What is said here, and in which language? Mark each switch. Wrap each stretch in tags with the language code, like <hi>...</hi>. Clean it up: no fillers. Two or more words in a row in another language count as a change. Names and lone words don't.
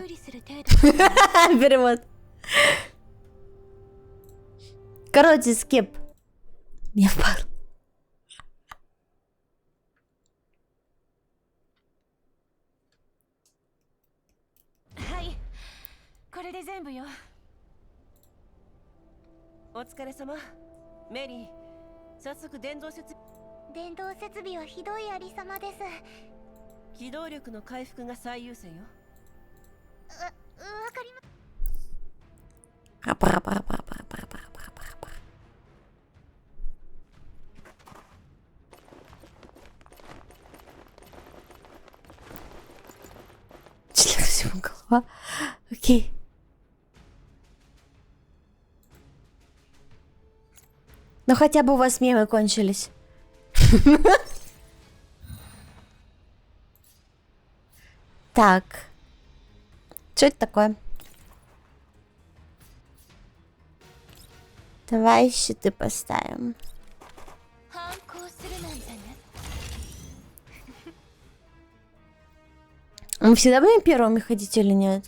<ru>Перевод. Короче, скип. Я впал.</ru> <ja>お疲れ様。メリー、早速電動設備はひどいありさまです。機動力の回復が最優先よ。わかりま。</ja> <ru>Голова. Окей. Ну хотя бы у вас мемы кончились. Так. Что это такое? Давай щиты поставим.</ru> <ja>反抗するなんてね。</ja> <ru>Мы всегда будем первыми ходить или нет?</ru>